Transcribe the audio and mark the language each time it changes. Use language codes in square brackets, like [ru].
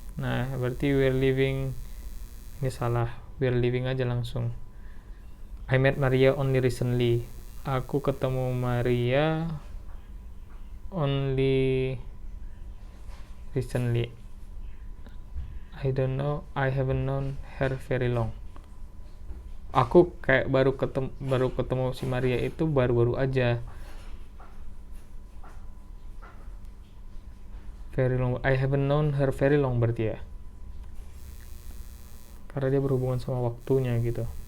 [id] Nah, berarti [en] we're living. [id] Ini salah. [en] We're living [id] aja langsung. [en] I met Maria only recently. [id] Aku ketemu Maria [en] only recently. I don't know. I haven't known her very long. [id] Aku kayak baru ketemu si Maria itu baru-baru aja. [en] Very long. I haven't known her very long [id] berarti ya. Karena dia berhubungan sama waktunya gitu.